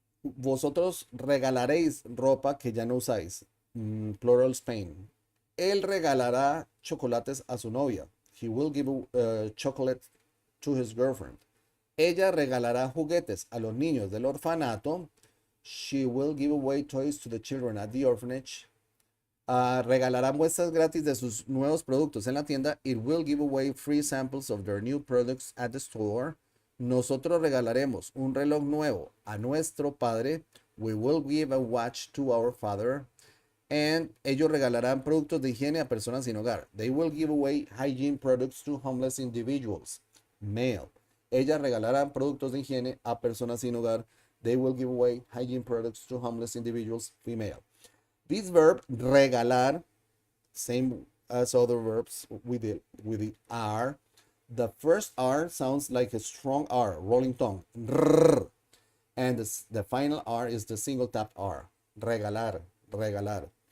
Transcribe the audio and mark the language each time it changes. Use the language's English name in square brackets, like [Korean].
[Spanish] Vosotros regalaréis ropa que ya no usáis. [English] Plural, Spain. [Spanish] Él regalará chocolates a su novia. [English] He will give chocolate to his girlfriend. [Spanish] Ella regalará juguetes a los niños del orfanato. [English] She will give away toys to the children at the orphanage. [Spanish] Regalará muestras gratis de sus nuevos productos en la tienda. [English] It will give away free samples of their new products at the store. [Spanish] Nosotros regalaremos un reloj nuevo a nuestro padre. [English] We will give a watch to our father. [Spanish] And ellos regalarán productos de higiene a personas sin hogar. [English] They will give away hygiene products to homeless individuals. Male. [Spanish] Ellas regalarán productos de higiene a personas sin hogar. [English] They will give away hygiene products to homeless individuals. Female. This verb, regalar, same as other verbs with the R. The first R sounds like a strong R, rolling tongue. Rrr. And the final R is the single tap R. Regalar, regalar.